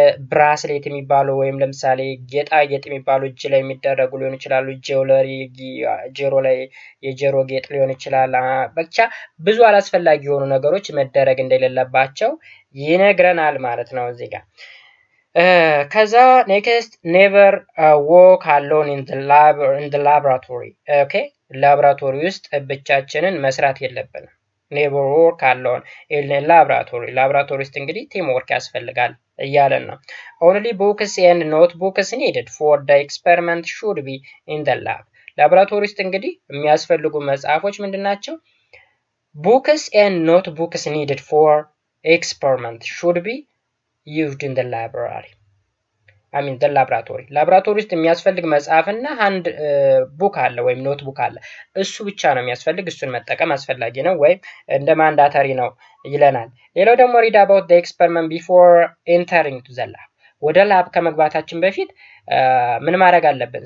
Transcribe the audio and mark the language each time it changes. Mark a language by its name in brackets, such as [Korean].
[Amharic] ብራስሌት የሚባሉ ወይም ለምሳሌ ጌጣጌጥ የሚባሉ እጅ ላይ የሚደረጉ ሊሆን ይችላሉ። ጄውለሪ ጆሮ ላይ የጆሮ ጌጥ ሊሆን ይችላል። ብቻ ብዙ አላስፈላጊ የሆኑ ነገሮች መደረግ እንደሌለባቸው ይነግረናል ማለት ነው እዚህ ጋር። ከዛ ኔክስት ኔቨር [English] walk alone in the laboratory. [Amharic] ኦኬ ላብራቶሪ ውስጥ ብቻችንን መስራት የለብንም። ኔቨር [English] work alone in the laboratory. [Amharic] ላብራቶሪ ውስጥ እንግዲህ ቲም ወርክ ያስፈልጋል እያለን ነው። [English] only books and notebooks needed for the experiment should be in the lab. [Amharic] ላብራቶሪ ውስጥ እንግዲህ የሚያስፈልጉ መጽሐፎች ምንድናቸው? [English] books and notebooks needed for experiment should be used in the library. I mean the laboratory. [Amharic] ላብራቶሪ ውስጥ የሚያስፈልግ መጽሐፍና አንድ ቡክ አለ ወይም ኖትቡክ አለ። እሱ ብቻ ነው የሚያስፈልግ። እሱን መጠቀም አስፈላጊ ነው ወይም እንደ ማንዳተሪ ነው ይለናል። ሌላው ደግሞ [English] read about the experiment before entering to the lab. [Amharic] ወደ ላብ ከመግባታችን በፊት ምን ማድረግ አለብን?